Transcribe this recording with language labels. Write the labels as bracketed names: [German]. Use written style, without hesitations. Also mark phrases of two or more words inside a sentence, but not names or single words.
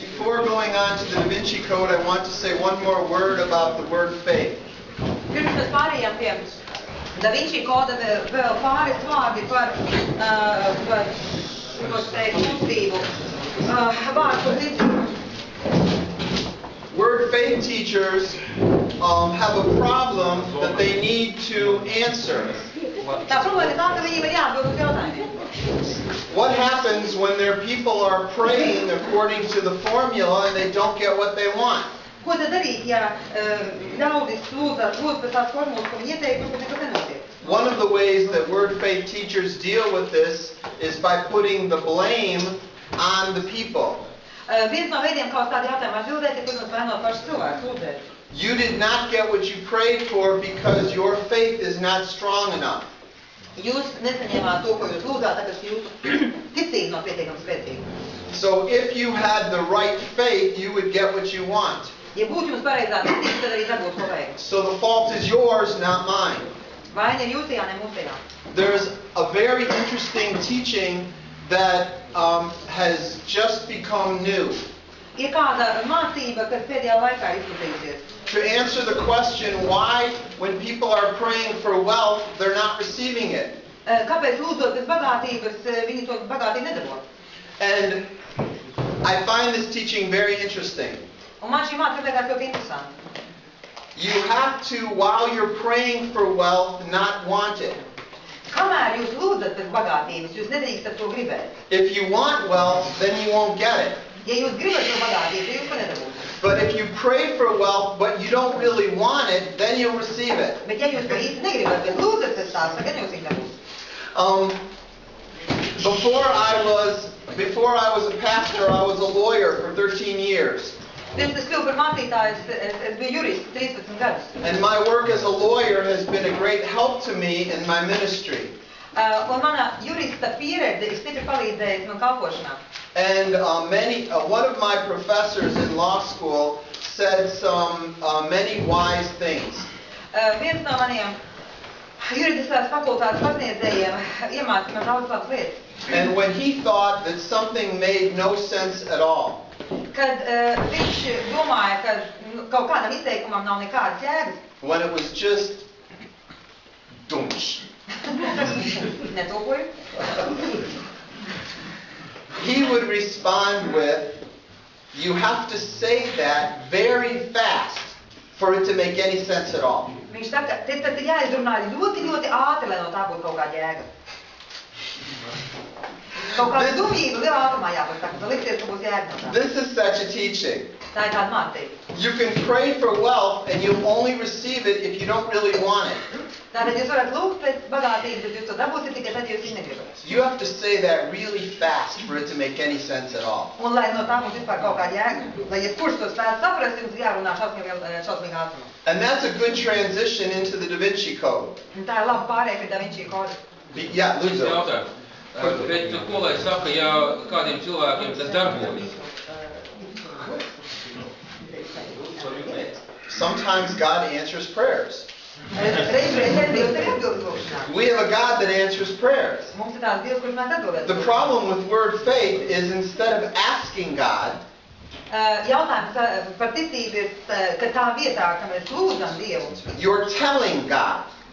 [English] Before going on to the Da Vinci Code, I want to say one more word about the word faith. [Latvian] Pirms mēs pārējām pie Da Vinci koda vēl pāris vārdi par kustību, vārdu ticību. [English] Word faith teachers have a problem that they need to answer. [Latvian] Tā problēma ir tā, ka viņiem ir jāatbild uz jautājumiem. [English] What happens when their people are praying according to the formula and they don't get what they want? [Latvian] Ko tad darīt, ja ļaudis lūdz pēc tās formulas, ko viņi ieteikuši, bet nekas nenotiek? [English] One of the ways that word faith teachers deal with this is by putting the blame on the people. [Latvian] Viens no veidiem, kā uz tādu jautājumu atbildēt, ir, protams, vainot pašus cilvēkus, lūdzēt. [English] You did not get what you prayed for because your faith is not strong enough. [Latvian] Jūs nesaņēmāt to, ko jūs lūdzāt, tāpēc jūsu ticība nav pietiekami spēcīga. [English] So if you had the right faith, you would get what you want. [Latvian] Ja būtu jums pareizā ticība, tad arī dabūtu ko vajag. [English] So the fault is yours, not mine. [Latvian] Vaina ir jūsajā, ne mūsajā. [English] There's a very interesting teaching that has just become new. [Latvian] Ir kāda mācība, kas pēdējā laikā izplatījusies. [English] To answer the question why, when people are praying for wealth, they're not receiving it. [Latvian] Kāpēc lūdzot pēc bagātības, viņi to bagātību nedabū? [English] And I find this teaching very interesting. [Latvian] Un man šī mācība liekas ļoti interesanti. [English] You have to, while you're praying for wealth, not want it. [Latvian] Kamēr jūs lūdzat pēc bagātības, jūs nedrīkstat to gribēt. [English] If you want wealth, then you won't get it. [Latvian] Ja jūs gribat to bagātību, tad jūs to nedabūsiet. [English] But if you pray for wealth, but you don't really want it, then you'll receive it. [Latvian] Bet ja jūs to īsti negribat, bet lūdzat pēc tās, tad jūs viņu dabūsiet. [English] Before I was a pastor, I was a lawyer for 13 years. [Latvian] Pirms es kļuvu par mācītāju, es biju jurists 13 gadus. [English] And my work as a lawyer has been a great help to me in my ministry. [Latvian] Un mana jurista pieredze ir stipri palīdzējusi man kalpošanā. [English] And one of my professors in law school said some many wise things. [Latvian] Viens no maniem juridiskās fakultātes pasniedzējiem iemācīja man daudz labas lietas. [English] And when he thought that something made no sense at all, [Latvian] Kad viņš domāja, ka kaut kādam izteikumam nav nekādas jēgas. [English] When it was just dunch. Netopoju. He would respond with, you have to say that very fast for it to make any sense at all. [Latvian] Viņš saka, te tad jāizrunā ļoti, ļoti ātri, lai no tā būtu kaut kāda jēga. Kaut kāda dumjība lielā ātrumā jāpasaka, tad liksies, ka būs jēga no tā. [English] This is such a teaching. [Latvian] Tā ir tāda mācība. [English] You can pray for wealth and you'll only receive it if you don't really want it. [Latvian] Tātad jūs varat lūgt pēc bagātības, bet jūs to dabūsiet tikai tad, ja jūs viņu negribat. [English] You have to say that really fast for it to make any sense at all. [Latvian] Un lai no tā mums vispār kaut kāda jēga, lai jebkurš to spētu saprast, jums jārunā šausmīgi ātrumā. [English] And that's a good transition into the Da Vinci Code. [Latvian] Un tā ir laba pārēja pie Da Vinci koda. [English] Yeah, Luzo. [Latvian] Bet ko lai saka, ja kādiem cilvēkiem tas darbojas? [English] Sometimes God answers prayers. We have a God that answers prayers. The problem with word faith is instead of asking God, you're telling God.